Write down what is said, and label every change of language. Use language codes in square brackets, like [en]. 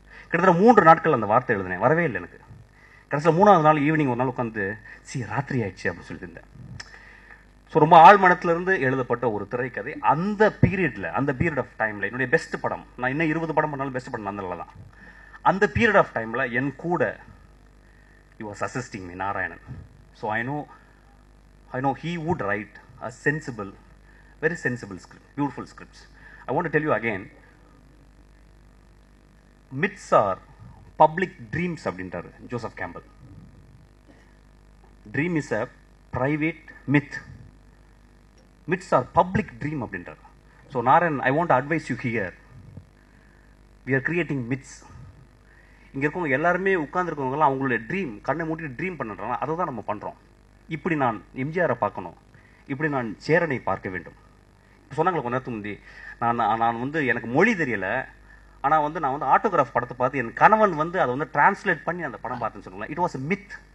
[ta] கிட்டத்தட்ட 3 நாட்கள் அந்த வார்த்தை எழுதுனேன், வரவே இல்லை எனக்கு. கடைசியில் 3ஆவது நாள் ஈவினிங் ஒரு நாள் உட்காந்து ராத்திரி ஆயிடுச்சு அப்படின்னு சொல்லிட்டு இருந்தேன். ஸோ ரொம்ப ஆழ்மனத்திலிருந்து எழுதப்பட்ட ஒரு திரைக்கதை. அந்த பீரியட் ஆஃப் டைமில் என்னுடைய பெஸ்ட் படம், நான் இன்னும் 20 படம் பண்ணாலும் பெஸ்ட் படம் நந்தலாலா தான். [en] அந்த period of டைமில் என் கூட you was assisting me Narayanan. So I know he would write a sensible, very sensible script, beautiful scripts. I want to tell you again, myths are public dreams அப்படின்றாரு Joseph Campbell. Dream is a private myth. Myths are public dream அப்படின்றாரு. So Narayan, I want to advise you here. We are creating myths. [ta] இங்க இருக்கவங்க எல்லாருமே உட்கார்ந்துருக்கவங்கலாம் அவங்களுடைய dream, கண்ணை மூட்டிட்டு dream பண்ணுறாங்க, அதை தான் நம்ம பண்ணுறோம். இப்படி நான் எம்ஜிஆரை பார்க்கணும், இப்படி நான் சேரனை பார்க்க வேண்டும். இப்போ சொன்னாங்களே கொஞ்ச நேரத்துக்கு முந்தி, நான் வந்து எனக்கு மொழி தெரியலை, ஆனால் வந்து நான் வந்து ஆட்டோகிராஃப் படத்தை பார்த்து என் கணவன் வந்து அதை வந்து டிரான்ஸ்லேட் பண்ணி அந்த படம் பார்த்துன்னு சொல்லுங்களேன். It was a myth.